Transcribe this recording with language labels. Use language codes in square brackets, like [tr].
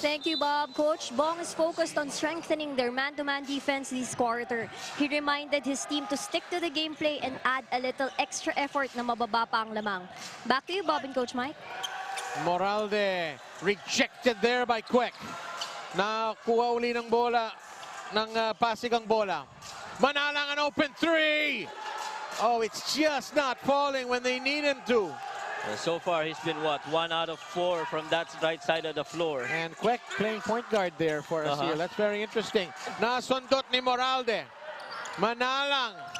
[en] Thank you, Bob. Coach Bong is focused on strengthening their man-to-man defense this quarter. He reminded his team to stick to the gameplay and add a little extra effort [tl] na mababa pa ang lamang. [en] Back to you, Bob and Coach Mike. Moralde rejected there by Kwek. [tl] Nakuha uli ng bola ng Pasig ang bola. [en] Manalang an open 3. Oh, it's just not falling when they need him to. So far, he's been, what, 1 out of 4 from that right side of the floor. And Kwek playing point guard there for Aseel. That's very interesting. [tl] Nasundot ni Moralde. [en] Manalang.